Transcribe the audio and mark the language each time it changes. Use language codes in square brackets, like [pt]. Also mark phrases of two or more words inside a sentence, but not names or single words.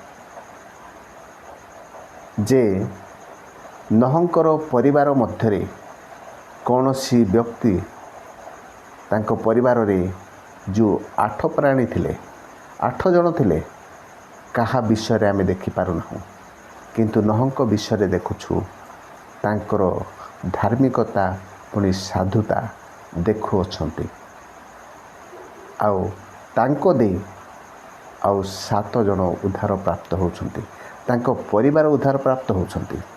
[or] ଯେ ନହଙ୍କର ପରିବାର ମଧ୍ୟରେ କୌଣସି ବ୍ୟକ୍ତି ତାଙ୍କ ପରିବାରରେ ଯୋ 8 ପ୍ରାଣୀ ଥିଲେ 8 ଜଣ ଥିଲେ କାହା ବିଷୟ ଆମେ ଦେଖିପାରୁନା। କିନ୍ତୁ ନହଙ୍କ ବିଷୟରେ ଦେଖୁଛୁ ତାଙ୍କର ଧାର୍ମିକତା ପୁଣି ସାଧୁତା ଦେଖୁଅଛନ୍ତି। ଆଉ ତାଙ୍କ ଦେଇ ଆଉ 7 ଜଣ ଉଦ୍ଧାର ପ୍ରାପ୍ତ ହେଉଛନ୍ତି, ତାଙ୍କ ପରିବାର ଉଦ୍ଧାର ପ୍ରାପ୍ତ ହେଉଛନ୍ତି।